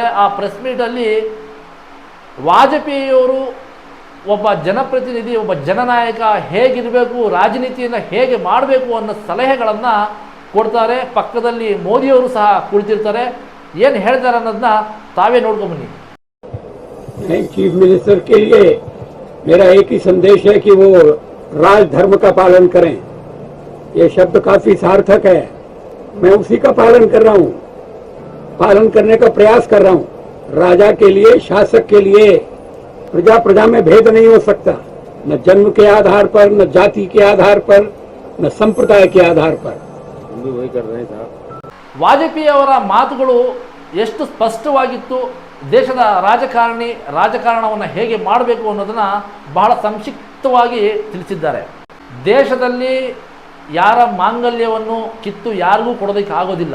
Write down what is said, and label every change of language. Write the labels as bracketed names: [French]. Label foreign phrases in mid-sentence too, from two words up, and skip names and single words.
[Kannada] ಆ [English] press meetalli [Kannada] ವಾಜಪೇಯಿಯವರು ಒಬ್ಬ ಜನಪ್ರತಿನಿಧಿ, ಒಬ್ಬ ಜನನಾಯಕ ಹೇಗಿರಬೇಕು, ರಾಜನೀತಿಯನ್ನು ಹೇಗೆ ಮಾಡಬೇಕು ಅನ್ನೋ ಸಲಹೆಗಳನ್ನು ಕೊಡ್ತಾರೆ. ಪಕ್ಕದಲ್ಲಿ ಮೋದಿಯವರು ಸಹ ಕುಳಿತಿರ್ತಾರೆ. ಏನು ಹೇಳ್ತಾರೆ ಅನ್ನೋದನ್ನ ತಾವೇ ನೋಡ್ಕೊಂಬನ್ನಿ. [English] chief minister [Hindi] के लिए मेरा एक ही संदेश है कि वो राज धर्म का पालन करें। ये शब्द काफी सार्थक है, मैं उसी का पालन कर रहा हूँ, पालन करने का प्रयास कर रहा हूँ। राजा के लिए, शासक के लिए प्रजा प्रजा में भेद नहीं हो सकता, न जन्म के आधार पर, न जाति के आधार पर, न संप्रदाय के आधार पर। हम भी वही कर रहे हैं साहब। [Kannada] ವಾಜಪೇಯಿ ಅವರ ಮಾತುಗಳು ಎಷ್ಟು ಸ್ಪಷ್ಟವಾಗಿತ್ತು. ದೇಶದ ರಾಜಕಾರಣವನ್ನು ಹೇಗೆ ಮಾಡಬೇಕು ಅನ್ನೋದನ್ನು ಬಹಳ ಸಂಕ್ಷಿಪ್ತವಾಗಿ ತಿಳಿಸಿದ್ದಾರೆ. ದೇಶದಲ್ಲಿ ಯಾರ ಮಾಂಗಲ್ಯವನ್ನು ಕಿತ್ತು ಯಾರಿಗೂ ಕೊಡೋದಕ್ಕೆ ಆಗೋದಿಲ್ಲ.